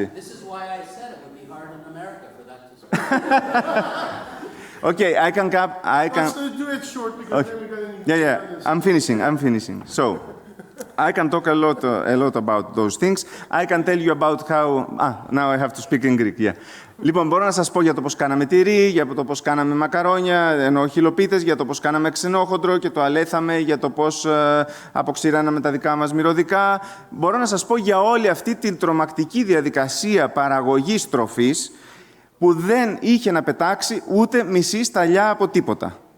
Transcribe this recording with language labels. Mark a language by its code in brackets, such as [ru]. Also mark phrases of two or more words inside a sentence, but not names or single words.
[en] This is why I said it would be hard in America for that to spread. Okay, I can... Let's do it short because then we're going to... Yeah, I'm finishing. So, I can talk a lot about those things. I can tell you about how... now I have to speak in Greek, yeah. [el] Λοιπόν, μπορώ να σας πω για το πώς κάναμε τυρί, για το πώς κάναμε μακαρόνια, ενώ χιλοπίτες, για το πώς κάναμε ξενόχοντρο και το αλέθαμε, για το πώς αποξηράναμε τα δικά μας μυρωδικά. Μπορώ να σας πω για όλη αυτή την τρομακτική διαδικασία παραγωγής τροφής που δεν είχε να πετάξει ούτε μισή σταλιά από τίποτα.